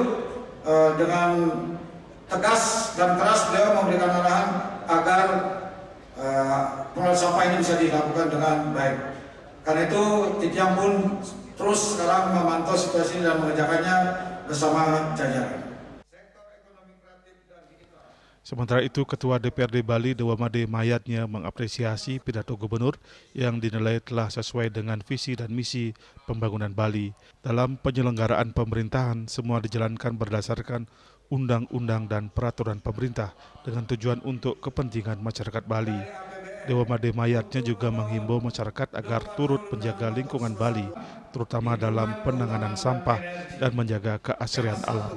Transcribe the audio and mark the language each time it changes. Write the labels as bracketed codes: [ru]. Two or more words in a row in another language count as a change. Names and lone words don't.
[id] Dengan tegas dan keras beliau memberikan arahan agar pengelolaan sampah ini bisa dilakukan dengan baik. Karena itu Titiang pun terus sekarang memantau situasi dan mengerjakannya bersama jajaran. Sementara itu, Ketua DPRD Bali Dewo Made Mahayatnya mengapresiasi pidato Gubernur yang dinilai telah sesuai dengan visi dan misi pembangunan Bali. Dalam penyelenggaraan pemerintahan, semua dijalankan berdasarkan undang-undang dan peraturan pemerintah dengan tujuan untuk kepentingan masyarakat Bali. Dewo Made Mahayatnya juga menghimbau masyarakat agar turut menjaga lingkungan Bali, terutama dalam penanganan sampah dan menjaga keasrian alam.